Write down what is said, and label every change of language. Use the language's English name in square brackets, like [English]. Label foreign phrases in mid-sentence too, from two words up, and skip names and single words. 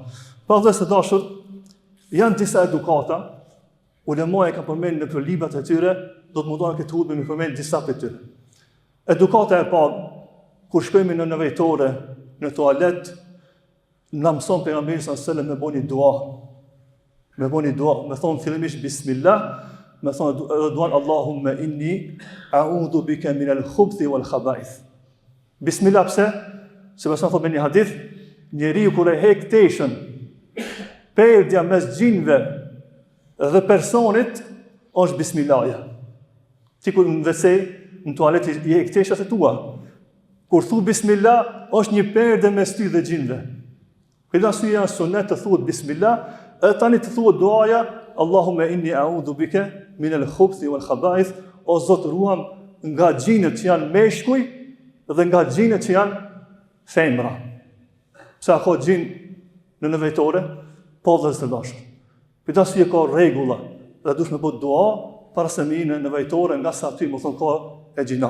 [Albanian] Pra vëllezër të dashur, janë disa edukata, ulemaja ka përmendur në librat e tyre, do të mundohen këtë hutbë me përmend disa prej tyre. Edukata e parë, kur shkojmë në nevojtore, në tualet, na mëson pejgamberi [Arabic] صلى الله عليه وسلم [Albanian] me bëni dua. Me bëni dua, me thonë fillimisht bismillah, me thonë duan [Arabic] اللهم إني أعوذ بك من الخبث والخبائث. [Albanian] Bismillah pse? Se mëson thotë në një hadith, njeriu kur e hek teshën, perdja mes gjinëve dhe personit është bismillahja. Ti kur në WC, në tualet i hek teshat e tua. Kur thu bismillah, është një perde mes ty dhe gjinëve. Këtë arsye janë sunet të thuhet bismillah, e tani të thuhet duaja [Arabic] اللهم إني أعوذ بك من الخبث والخبائث, [Albanian] o Zot ruam nga gjinët që janë meshkuj dhe nga gjinët që janë femra. Pse ka gjinë në nevojtore, po dhe të dashur. Këtë arsye ka rregulla dhe duhet me bëj dua para se me në nevojtore nga sa aty më thon ka e gjina.